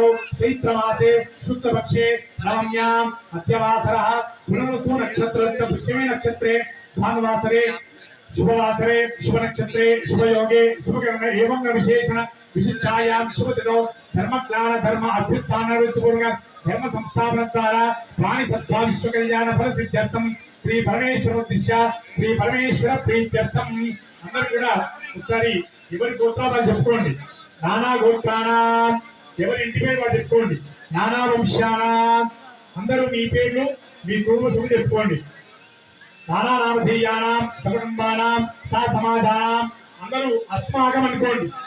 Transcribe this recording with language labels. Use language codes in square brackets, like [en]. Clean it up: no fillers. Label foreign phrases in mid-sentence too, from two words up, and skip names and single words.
[sa] चैत्रमासे शुक्लपक्षे नवम्याम् अद्यवासरः पुनर्वसु नक्षत्रस्य पुष्यमे नक्षत्रे भानुवासरे शुभवासरे शुभ नक्षत्रे शुभ योगे शुभकर्मे एवं विशेषण विशिष्टायां शुभतिथौ धर्मज्ञान धर्म अभ्युत्थान ऋतुपूर्वक धर्म संस्थापन द्वारा प्राणि सत्ता विश्व कल्याण फल सिद्ध्यर्थम श्री परमेश्वरोद्दिश्य श्री परमेश्वर प्रीत्यर्थम [te] అందరూ కూడా ఒకసారి ఎవరి గోత్రాలు చెప్పుకోండి [sa] నానా గోత్రాణం [te] ఎవరి ఇంటి పేరు వాళ్ళు చెప్పుకోండి [sa] నానా వంశానాం [te] అందరూ మీ పేర్లు మీ కుటుంబ సభ్యులు చెప్పుకోండి [sa] నానా నామధేయానాం సకుటుంబానాం సా సమాజానాం [te] అందరూ అస్మాకం అనుకోండి